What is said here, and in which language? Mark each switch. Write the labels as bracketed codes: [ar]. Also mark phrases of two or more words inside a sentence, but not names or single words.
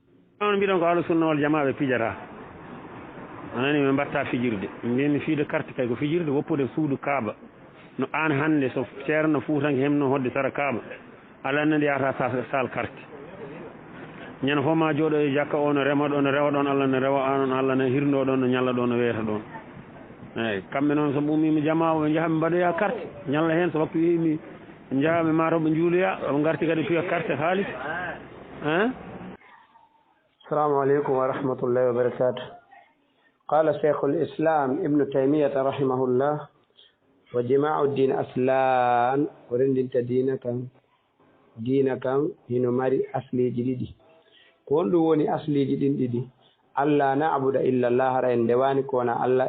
[ff] on mbiɗon ko [ar] أهل السنة والجماعة [ff] ɓe pijata anani ɓe mbatta fijirde mbimi fiide carte kay ko fijirde woppude suudu kaaba no an hannde so ceerno fuutanke hemno hodde sara kaaba ala nandi yata sal carte ñande fof ma jooɗo e jakka o no rema ɗo no rewa ɗon Allah no rewa an on Allah no hirno ɗon no ñalla ɗon no weeta ɗon eyyi kamɓe noon so ɓuumimi jama ɓe jaaha ɓe mbaɗoya carte ñalla heen so waktu wimi ɓe jaaha ɓe mataw ɓe juuloya ɓe garti kadi piya carte haalis [ar] السلام عليكم ورحمة الله وبركاته قال شيخ الإسلام ابن تيمية رحمه الله وجماع الدين أصلان [ff] o rendinta diina kan hino mari asliji ɗiɗi ko wonɗum woni asliji ɗin ɗiɗi Allah [ar] نعبد إلا الله [ff] hara en ndewani ko wona Allah